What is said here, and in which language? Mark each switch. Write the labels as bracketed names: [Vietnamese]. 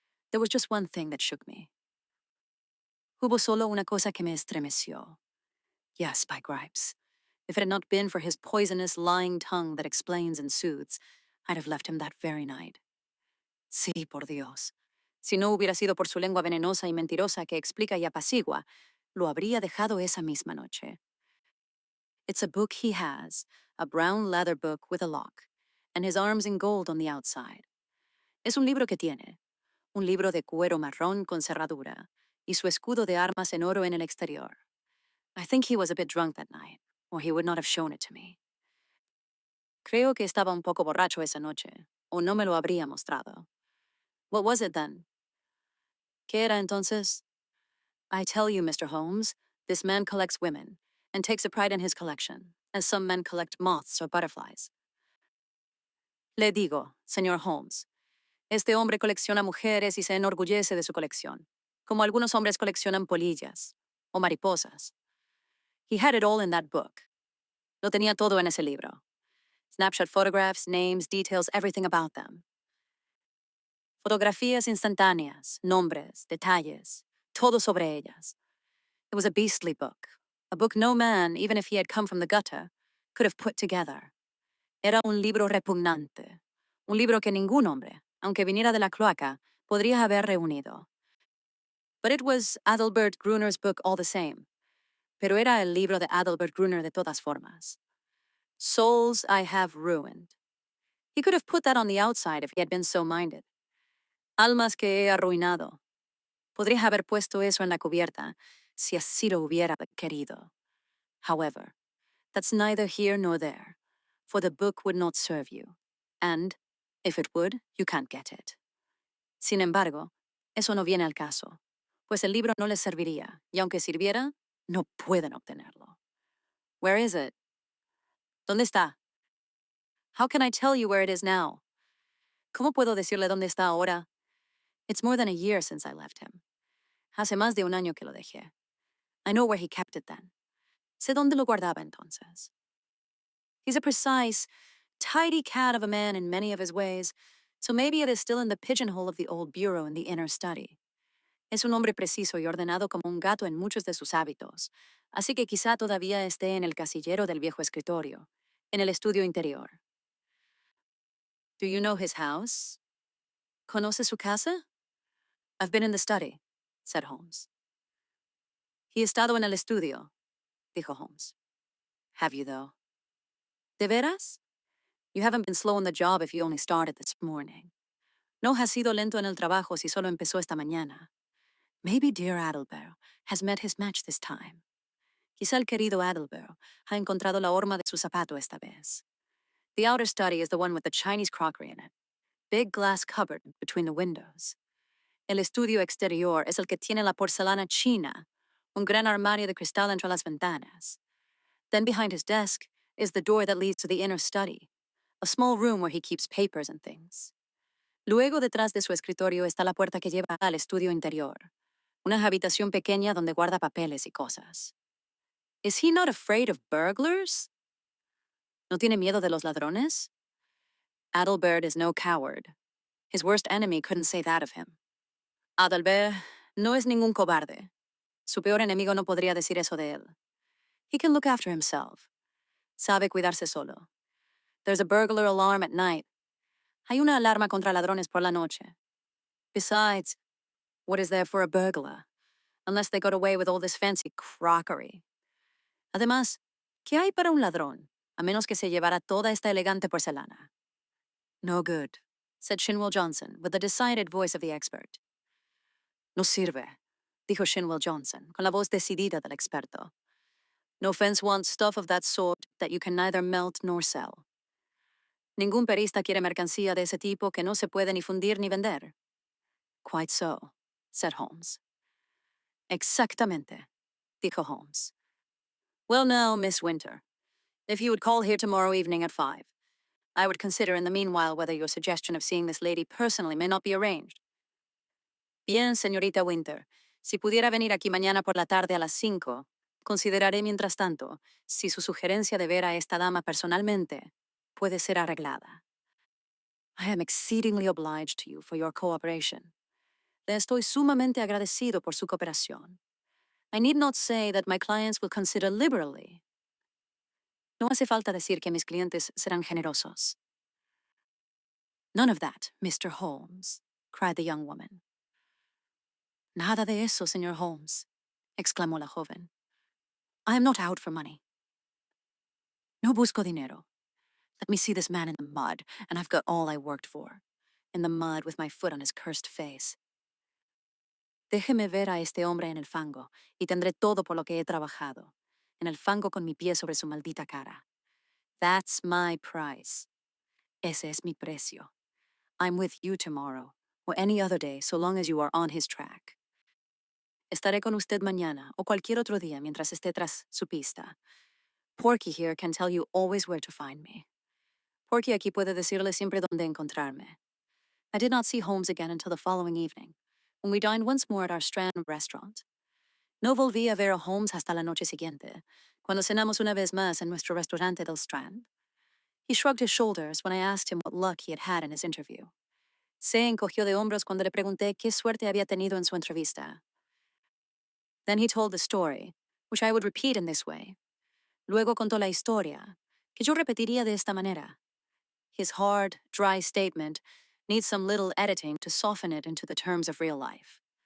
[English] There was just one thing that shook me. [Spanish] Hubo solo una cosa que me estremeció. [English] Yes, by gripes. If it had not been for his poisonous, lying tongue that explains and soothes, I'd have left him that very night. [Spanish] Sí, por Dios. Si no hubiera sido por su lengua venenosa y mentirosa que explica y apacigua, lo habría dejado esa misma noche. [English] It's a book he has, a brown leather book with a lock, and his arms in gold on the outside. [Spanish] Es un libro que tiene, un libro de cuero marrón con cerradura, y su escudo de armas en oro en el exterior. [English] I think he was a bit drunk that night, or he would not have shown it to me. [Spanish] Creo que estaba un poco borracho esa noche, o no me lo habría mostrado. [English] What was it then? [Spanish] ¿Qué era entonces? [English] I tell you, Mr. Holmes, this man collects women, and takes a pride in his collection, as some men collect moths or butterflies. [Spanish] Le digo, señor Holmes, este hombre colecciona mujeres y se enorgullece de su colección, como algunos hombres coleccionan polillas o mariposas. [English] He had it all in that book. [Spanish] Lo tenía todo en ese libro. [English] Snapshot photographs, names, details, everything about them. [Spanish] Fotografías instantáneas, nombres, detalles, todo sobre ellas. [English] It was a beastly book, a book no man, even if he had come from the gutter, could have put together. [Spanish] Era un libro repugnante, un libro que ningún hombre, aunque viniera de la cloaca, podría haber reunido. [English] But it was Adalbert Gruner's book all the same. [Spanish] Pero era el libro de Adalbert Gruner de todas formas. [English] Souls I have ruined. He could have put that on the outside if he had been so minded. [Spanish] Almas que he arruinado. Podría haber puesto eso en la cubierta, si así lo hubiera querido. [English] However, that's neither here nor there, for the book would not serve you, and, if it would, you can't get it. [Spanish] Sin embargo, eso no viene al caso, pues el libro no les serviría, y aunque sirviera, no pueden obtenerlo. [English] Where is it? [Spanish] ¿Dónde está? [English] How can I tell you where it is now? [Spanish] ¿Cómo puedo decirle dónde está ahora? [English] It's more than a year since I left him. [Spanish] Hace más de un año que lo dejé. [English] I know where he kept it then. [Spanish] Sé dónde lo guardaba entonces. [English] He's a precise, tidy cat of a man in many of his ways, so maybe it is still in the pigeonhole of the old bureau in the inner study. [Spanish] Es un hombre preciso y ordenado como un gato en muchos de sus hábitos, así que quizá todavía esté en el casillero del viejo escritorio, en el estudio interior. [English] Do you know his house? [Spanish] ¿Conoce su casa? [English] I've been in the study, said Holmes. [Spanish] He estado en el estudio, dijo Holmes. [English] Have you, though? [Spanish] ¿De veras? [English] You haven't been slow on the job if you only started this morning. [Spanish] No has sido lento en el trabajo si solo empezó esta mañana. [English] Maybe dear Adalbert has met his match this time. [Spanish] Quizá el querido Adalbert ha encontrado la horma de su zapato esta vez. [English] The outer study is the one with the Chinese crockery in it. Big glass cupboard between the windows. [Spanish] El estudio exterior es el que tiene la porcelana china, un gran armario de cristal entre las ventanas. [English] Then behind his desk is the door that leads to the inner study, a small room where he keeps papers and things. [Spanish] Luego detrás de su escritorio está la puerta que lleva al estudio interior, una habitación pequeña donde guarda papeles y cosas. [English] Is he not afraid of burglars? [Spanish] ¿No tiene miedo de los ladrones? [English] Adalbert is no coward. His worst enemy couldn't say that of him. [Spanish] Adalbert no es ningún cobarde. Su peor enemigo no podría decir eso de él. [English] He can look after himself. [Spanish] Sabe cuidarse solo. [English] There's a burglar alarm at night. [Spanish] Hay una alarma contra ladrones por la noche. [English] Besides, what is there for a burglar? Unless they got away with all this fancy crockery. [Spanish] Además, ¿qué hay para un ladrón, a menos que se llevara toda esta elegante porcelana? [English] No good, said Shinwell Johnson, with the decided voice of the expert. [Spanish] No sirve, dijo Shinwell Johnson, con la voz decidida del experto. [English] No fence wants stuff of that sort that you can neither melt nor sell. [Spanish] Ningún perista quiere mercancía de ese tipo que no se puede ni fundir ni vender. [English] Quite so, said Holmes. [Spanish] Exactamente, dijo Holmes. [English] Well now, Miss Winter, if you would call here tomorrow evening at 5, I would consider in the meanwhile whether your suggestion of seeing this lady personally may not be arranged. [Spanish] Bien, señorita Winter, si pudiera venir aquí mañana por la tarde a las 5, consideraré mientras tanto si su sugerencia de ver a esta dama personalmente puede ser arreglada. [English] I am exceedingly obliged to you for your cooperation. [Spanish] Le estoy sumamente agradecido por su cooperación. [English] I need not say that my clients will consider liberally. [Spanish] No hace falta decir que mis clientes serán generosos. [English] None of that, Mr. Holmes, cried the young woman. [Spanish] Nada de eso, señor Holmes, exclamó la joven. [English] I am not out for money. [Spanish] No busco dinero. [English] Let me see this man in the mud, and I've got all I worked for. In the mud with my foot on his cursed face. [Spanish] Déjeme ver a este hombre en el fango, y tendré todo por lo que he trabajado. En el fango con mi pie sobre su maldita cara. [English] That's my price. [Spanish] Ese es mi precio. [English] I'm with you tomorrow, or any other day, so long as you are on his track. [Spanish] Estaré con usted mañana, o cualquier otro día mientras esté tras su pista. [English] Porky here can tell you always where to find me. [Spanish] Porky aquí puede decirle siempre dónde encontrarme. [English] I did not see Holmes again until the following evening, when we dined once more at our Strand restaurant. [Spanish] No volví a ver a Holmes hasta la noche siguiente, cuando cenamos una vez más en nuestro restaurante del Strand. [English] He shrugged his shoulders when I asked him what luck he had had in his interview. [Spanish] Se encogió de hombros cuando le pregunté qué suerte había tenido en su entrevista. [English] Then he told the story, which I would repeat in this way. [Spanish] Luego contó la historia, que yo repetiría de esta manera. [English] His hard, dry statement needs some little editing to soften it into the terms of real life.